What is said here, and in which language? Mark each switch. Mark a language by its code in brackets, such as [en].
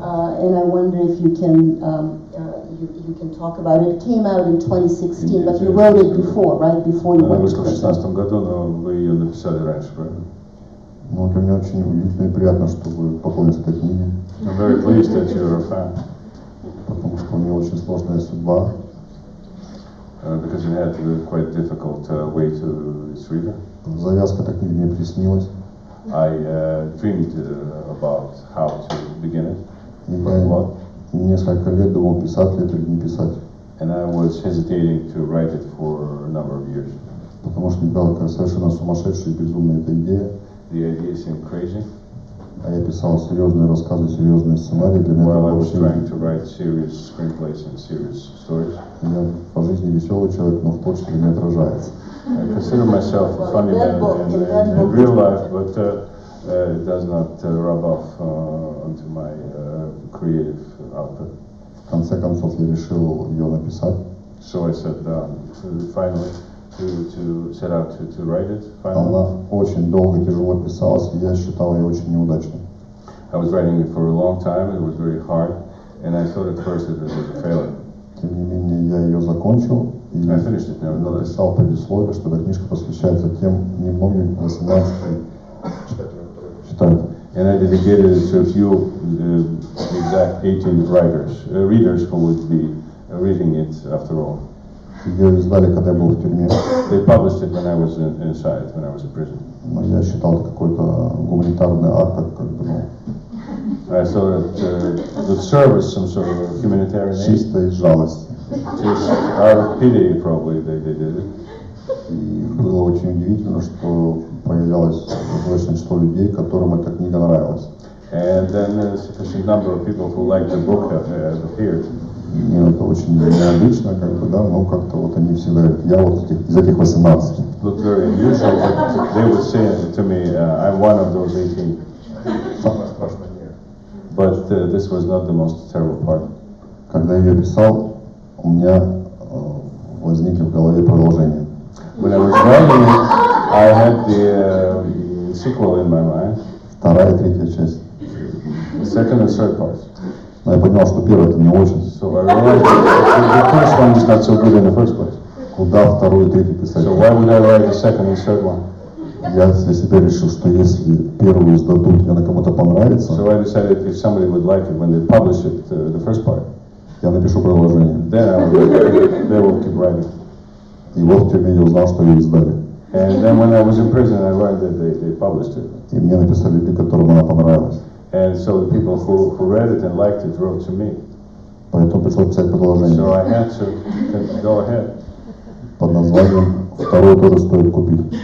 [en] And I wonder if you can talk about it. It came out in 2016, but you wrote it before, right? Before you [ru] Она [en] went to [ru] вышла в [en] prison. [ru] 2016 году, но вы ее написали раньше, правильно? Ну, для меня очень удивительно и приятно, что вы поклонницы этой книги, [en] I'm very pleased that you're a fan, [ru] потому что у нее очень сложная судьба. [en] Because it had a quite difficult way to its reader. [ru] Завязка этой книги мне приснилась, [en] I dreamed about how to begin it, [ru] и [en] but [ru] я [en] what, [ru] несколько лет думал, писать ли это или не писать, [en] and I was hesitating to write it for a number of years. [ru] потому что мне была такая совершенно сумасшедшая и безумная эта идея, [en] The idea seemed crazy. [ru] а я писал серьезные рассказы, серьезные сценарии, для меня [en] While I was [ru] вообще... [en] trying to write serious screenplays and serious stories. [ru] Я по жизни веселый человек, но в творчестве не отражается. [en] I consider myself a funny man in real life, but it does not rub off onto my creative output. [ru] В конце концов я решил ее написать. [en] So I sat down finally to set out to write it. Finally, [ru] Она очень долго и тяжело писалась, и я считал ее очень неудачной. [en] I was writing it for a long time. It was very hard, and I thought at first that it was a failure. [ru] Тем не менее, я ее закончил и [en] I finished it nevertheless. [ru] написал предисловие, что эта книжка посвящается тем немногим 18 читателям. [en] And I dedicated it to a few exact 18 readers who would be reading it after all. [ru] Ее издали, когда я был в тюрьме, [en] They published it when I was inside, when I was in prison. [ru] но я считал это какой-то гуманитарный акт, как бы, ну, [en] I thought that the service, some sort of humanitarian aid, [ru] чисто из жалости. [en] just out of pity probably they did it. [ru] И было очень удивительно, что появлялось достаточное число людей, которым эта книга нравилась. [en] And then a sufficient number of people who liked the book have appeared. [ru] И мне это очень необычно, как бы, да, но как-то вот они всегда говорят, я вот из этих 18. [en] Looked very unusual, but they would say to me, I'm one of those 18. [ru] Самое страшное не это. [en] But this was not the most terrible part. [ru] Когда я ее писал, у меня возникли в голове продолжения. [en] When I was writing it, I had the sequel in my mind, [ru] Вторая и третья часть. [en] the second and third parts. [ru] Но я понял, что первая это не очень. [en] So I realized that the first one is not so good in the first place. [ru] Куда вторую и третью писать? [en] So why would I write the second and third one? [ru] Я для себя решил, что если первую издадут, и она кому-то понравится, [en] So I decided if somebody would like it when they publish it, the first part, [ru] Я напишу продолжение. [en] Then they will keep writing. [ru] И вот в тюрьме я узнал, что ее издали. [en] And then when I was in prison, I learned that they published it. [ru] И мне написали люди, которым она понравилась. [en] And so the people who read it and liked it wrote to me. [ru] Поэтому пришлось писать продолжение. [en] So I had to go ahead. [ru] Под названием «Второй тоже стоит купить».